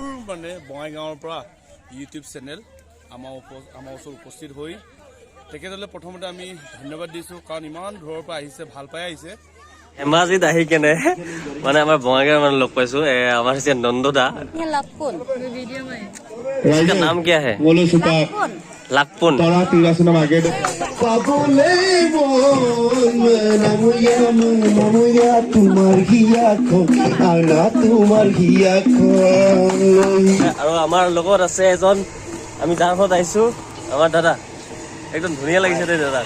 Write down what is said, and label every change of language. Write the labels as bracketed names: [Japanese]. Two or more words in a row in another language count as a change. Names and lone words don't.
[Assamese] মানে বঙাইগাঁৱৰ পৰা ইউটিউব চেনেল আমাৰ ওচৰত উপস্থিত হৈ তেখেতলৈ প্ৰথমতে আমি ধন্যবাদ দিছোঁ, কাৰণ ইমান দূৰৰ পৰা আহিছে, ভাল পাই আহিছে। ধেমাজিত আহি কেনে মানে আমাৰ বঙাইগাঁৱৰ মানুহ লগ পাইছো। আমাৰ হৈছে নন্দদা। [Hindi] इसका नाम क्या है? लाखपुन। [Assamese] আৰু আমাৰ লগত আছে এজন, আমি যাৰ ঘৰত আহিছো, আমাৰ দাদা। একদম ধুনীয়া লাগিছে দেই দাদাক।